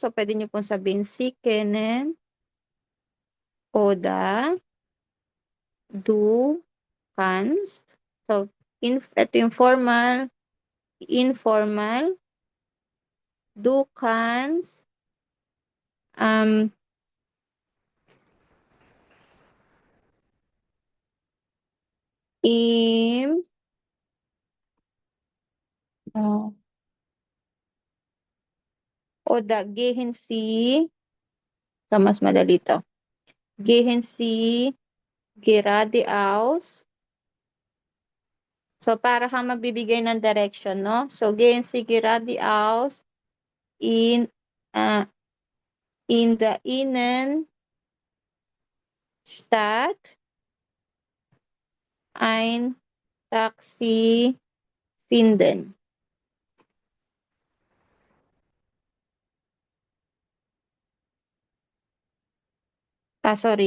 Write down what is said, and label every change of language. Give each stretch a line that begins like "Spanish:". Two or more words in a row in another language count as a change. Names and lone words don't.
Filipino: So, pwede niyo pong sabihin si Kenen.
German: Oder du kannst.
Filipino: So, ito yung
English: formal, informal.
German: Du kannst im oder gehen Sie,
Filipino: so mas madali to.
German: Gehen Sie geradeaus.
Filipino: So, para kang magbibigay ng direction, no?
German: So, gehen Sie geradeaus in der Innenstadt ein Taxi finden.
English: Sorry.